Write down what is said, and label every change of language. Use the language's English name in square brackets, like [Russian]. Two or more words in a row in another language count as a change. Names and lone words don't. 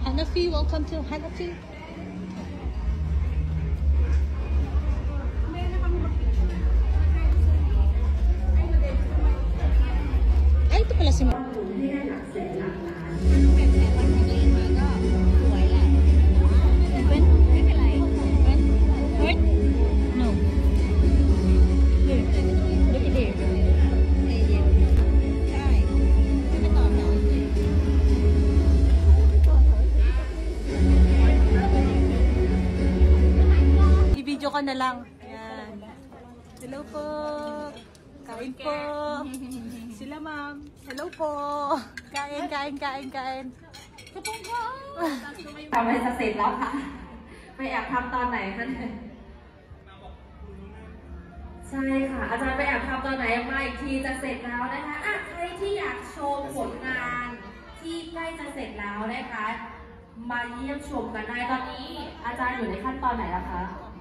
[English] Sophie, welcome to Hanati. [Filipino] Ay, ito pala si Ma. [English] No. Here. Look at here. [Filipino] I-video ka na lang. Ayan. Hello po. Kain po. Sila ma'am. Hello po. Kain. [Thai] ทำให้จะเสร็จแล้วค่ะ ไปแอบทำตอนไหนคะเนี่ยใช่ค่ะ อาจารย์ไปแอบทำตอนไหนมาอีกทีจะเสร็จแล้วนะคะอ่ะใครที่อยากโชว์ผลงานที่ใกล้จะเสร็จแล้วนะคะ มาเยี่ยมชมกันได้ตอนนี้ อาจารย์อยู่ในขั้นตอนไหนแล้วคะ